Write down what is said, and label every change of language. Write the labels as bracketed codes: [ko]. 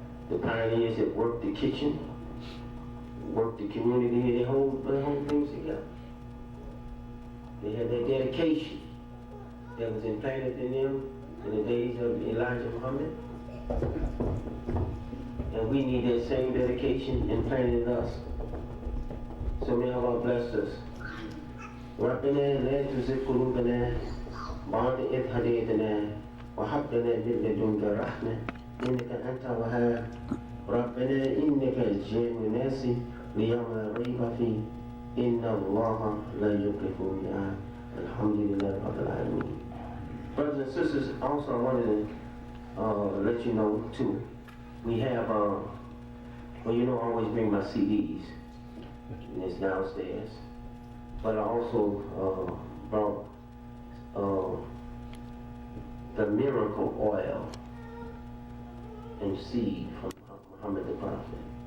[en] The pioneers that worked the kitchen, worked the community, they hold things together. They had that dedication that was implanted in them in the days of Elijah Muhammad. And we need that same dedication implanted in us. So may Allah bless us. [ar] ربنا لا تزغ قلوبنا بعد إذ هديتنا وهب لنا من لدنك رحمة إنك أنت الوهاب ربنا إنك جامع الناس ليوم لا ريب فيه إن الله لا يخلف الميعاد الحمد لله رب العالمين. [en] Brothers and sisters, also I wanted to let you know too, we have, well, you know, I always bring my CDs, and it's downstairs. But I also brought the miracle oil and seed from Muhammad the Prophet.